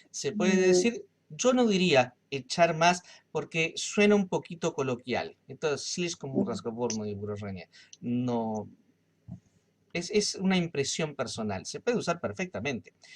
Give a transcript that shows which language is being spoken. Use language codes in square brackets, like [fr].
[es] se puede decir, yo no diría echar más porque suena un poquito coloquial. Entonces, [ru] слишком разговорно и выражение. [es] No, es una impresión personal, se puede usar perfectamente.